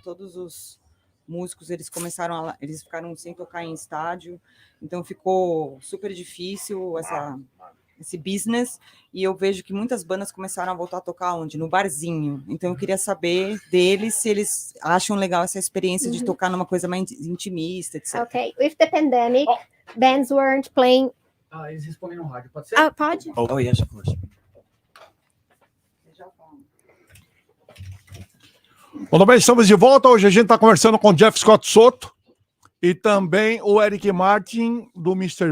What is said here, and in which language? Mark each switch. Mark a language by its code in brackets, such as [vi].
[pt] Todos os músicos eles ficaram sem tocar em estádio, então ficou super difícil esse business. E eu vejo que muitas bandas começaram a voltar a tocar onde? No barzinho. Então eu queria saber deles se eles acham legal essa experiência de tocar numa coisa mais intimista, etc. Ok. [en] With the pandemic, bands weren't playing. [pt] Eles respondem no rádio, pode ser? Ah, pode? [en] Oh, yes, of course. [pt] Bom, bem, estamos de volta. Hoje a gente está conversando com o Jeff Scott Soto e também o Eric Martin, do Mr.